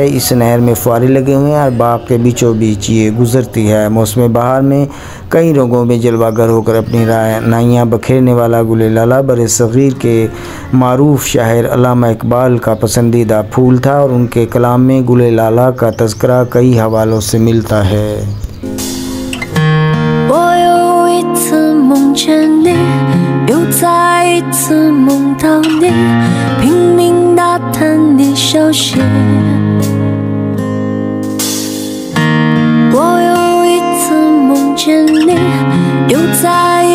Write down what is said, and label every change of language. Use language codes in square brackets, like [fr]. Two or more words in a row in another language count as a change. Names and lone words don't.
[ur] اس نہر میں فوارے لگے ہوئے ہیں اور باغ کے بیچوں بیچ یہ گزرتی ہے۔ موسم بہار میں کئی رنگوں میں جلوہ گر ہو کر اپنی رائیاں بکھیرنے والا گل لالہ برصغیر کے معروف شاعر علامہ اقبال کا پسندیدہ پھول تھا اور ان کے کلام میں گل لالہ کا تذکرہ کئی حوالوں سے ملتا ہے۔ [zh] 城里，又再一次梦到你，拼命打探你消息。我又一次梦见你，又在